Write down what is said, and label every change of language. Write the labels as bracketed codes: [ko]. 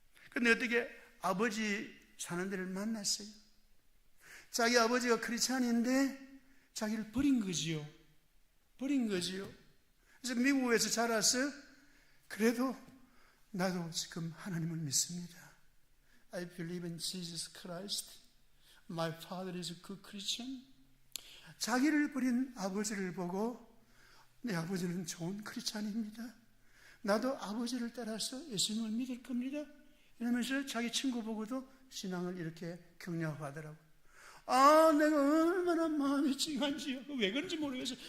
[ko] 근데 어떻게 아버지 사는 데를 만났어요. 자기 아버지가 크리스찬인데 자기를 버린 거지요. 버린 거지요. 그래서 미국에서 자라서 그래도 나도 지금 하나님을 믿습니다. [en] I believe in Jesus Christ. My father is a good Christian. [ko] 자기를 버린 아버지를 보고 내 아버지는 좋은 크리스찬입니다. 나도 아버지를 따라서 예수님을 믿을 겁니다. 이러면서 자기 친구 보고도 신앙을 이렇게 격려하더라고. 아, 내가 얼마나 마음이 찡한지요. 왜 그런지 모르겠어요.